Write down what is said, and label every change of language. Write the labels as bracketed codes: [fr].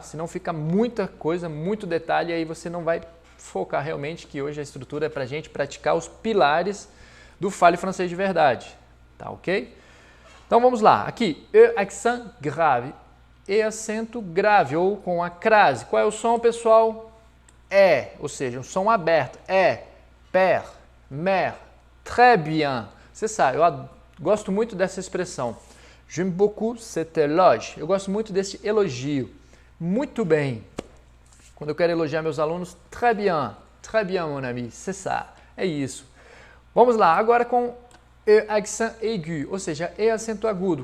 [pt] Senão fica muita coisa, muito detalhe e aí você não vai focar realmente que hoje a estrutura é para a gente praticar os pilares do fale francês de verdade, tá ok? Então vamos lá, aqui, E accent grave, E acento grave ou com a crase. Qual é o som, pessoal? É, ou seja, um som aberto, é, père, mère, très bien. Você sabe, eu gosto muito dessa expressão. [fr] J'aime beaucoup cet éloge. [pt] Eu gosto muito desse elogio. Muito bem. Quando eu quero elogiar meus alunos, [fr] très bien, mon ami, c'est ça. [pt] É isso. Vamos lá, agora com E accent aigu, ou seja, E acento agudo.